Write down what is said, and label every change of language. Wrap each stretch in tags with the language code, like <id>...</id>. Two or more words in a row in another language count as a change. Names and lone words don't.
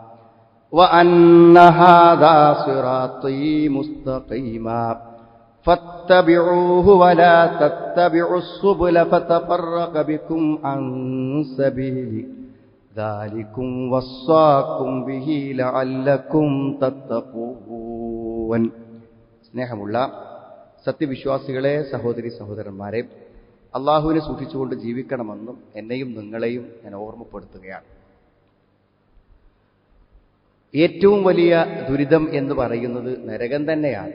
<ar>وأن هذا صراطي مستقيما فاتبعوه ولا تتبعوا السبل فتفرق بكم عن سبيله ذلكم وصاكم به لعلكم تتقون.</ar> <ml>സ്നേഹമുള്ള സത്യവിശ്വാസികളെ, സഹോദരി സഹോദരന്മാരെ, അള്ളാഹുവിനെ സൂക്ഷിച്ചുകൊണ്ട് ജീവിക്കണമെന്നും എന്നെയും നിങ്ങളെയും ഞാൻ ഓർമ്മപ്പെടുത്തുകയാണ്. ഏറ്റവും വലിയ ദുരിതം എന്ന് പറയുന്നത് നരകം തന്നെയാണ്.</ml>